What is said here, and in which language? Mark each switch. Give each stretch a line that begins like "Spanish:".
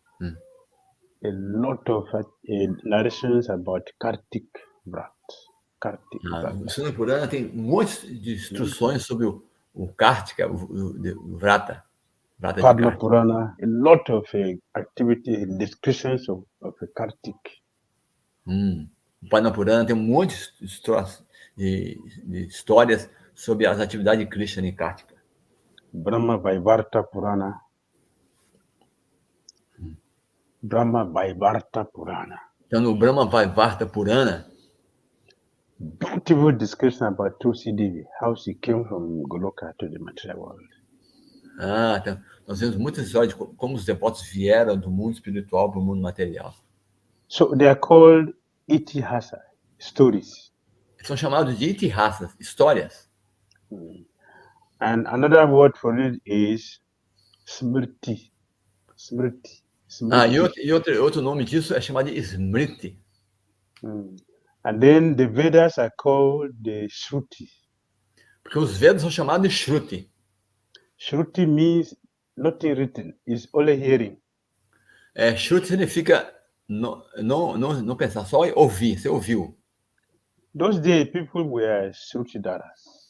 English: A lot of narrations about Kartik Vrat.
Portuguese: O Skanda Purana tem um monte de instruções sobre o Kartika, o Vrata.
English: Padma Purana, a lot of activity, descriptions of Kartik.
Portuguese: O Padma Purana tem um monte de histórias sobre as atividades de Krishna em Kartika.
English: Brahma Vaivarta Purana.
Portuguese: Brahma Vaivarta Purana. Então, no Brahma Vaivarta Purana,
English: beautiful description about Tulsi, how she came from Goloka to the material world.
Portuguese: Então, nós vemos muitas histórias de como os devotos vieram do mundo espiritual para o mundo material.
English: So they are called itihasa, stories.
Portuguese: São chamados de itihasas, histórias.
English: And another word for it is smriti. Smriti.
Portuguese: E outro nome disso é chamado de smriti.
English: And then the Vedas are called the Shruti.
Portuguese: Porque os Vedas são chamados de Shruti.
English: Shruti means nothing written, it's only hearing.
Portuguese: Shruti significa não pensar, só ouvir, você ouviu.
English: Those days people were Shrutidaras.